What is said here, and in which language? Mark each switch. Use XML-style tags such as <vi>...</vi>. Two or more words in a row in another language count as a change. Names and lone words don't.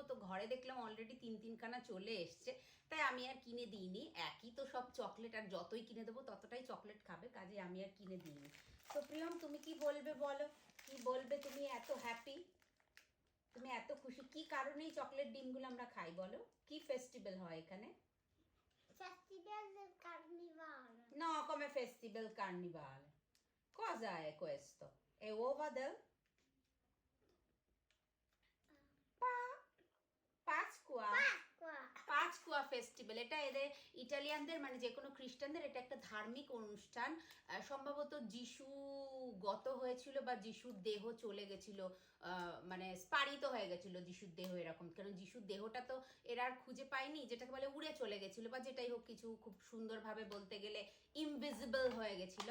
<bn>তো ঘরে দেখলাম অলরেডি 3-3খানা চলে এসছে, তাই আমি আর কিনে দিইনি। একই তো সব চকলেট, আর যতই কিনে দেবো ততটাই চকলেট খাবে, কাজে আমি আর কিনে দিইনি। তো প্রিয়ম তুমি কি বলবে বলো, কি বলবে? তুমি এত হ্যাপি, তুমি এত খুশি, কি কারণে এই চকলেট ডিমগুলো আমরা খাই বলো? কি ফেস্টিভ্যাল হয় এখানে?</bn> <it>Festival del Carnivale. No, come festival carnivale. Cosa è questo? È uova del Pasqua.</it> <bn>পাঁচকুয়া ফেস্টিভ্যাল, এটা এদের ইটালিয়ানদের, মানে যে কোনো খ্রিস্টানদের এটা একটা ধার্মিক অনুষ্ঠান। সম্ভবত যিশু গত হয়েছিল, বা যিশুর দেহ চলে গেছিল, মানে স্পারিত হয়ে গেছিল যিশুর দেহ এরকম। কারণ যিশুর দেহটা তো এরা আর খুঁজে পায়নি, যেটাকে বলে উড়ে চলে গেছিল, বা যেটাই হোক, কিছু খুব সুন্দরভাবে বলতে গেলে ইনভিজিবল হয়ে গেছিল।</bn>